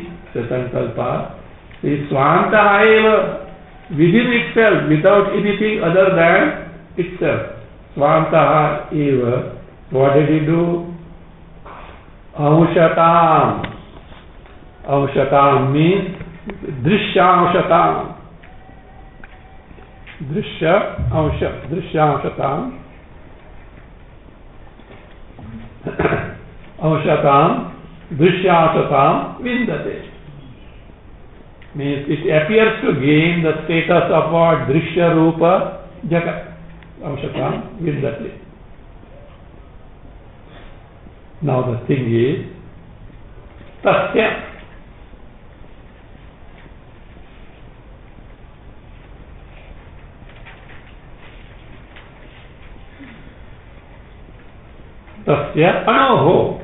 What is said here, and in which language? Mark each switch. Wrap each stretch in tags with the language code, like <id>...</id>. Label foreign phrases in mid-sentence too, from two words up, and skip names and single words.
<en>So Sankalpa is</en> <sa>स्वतः एव,</sa> <en>within itself, without anything other than itself.</en> <sa>स्वतः एव.</sa> <en>What did he do? Anshatam. Anshatam means Drishyamshatam. Drishyamshatam. Anshatam.</en> <sa>दृश्यांशतां विन्दते.</sa> <en>Means it appears to gain the status of what?</en> <sa>दृश्य रूप जगत्। अंशतां विन्दते.</sa> <en>Now the thing is, Tasya.</en> <sa>तस्य अणोः.</sa>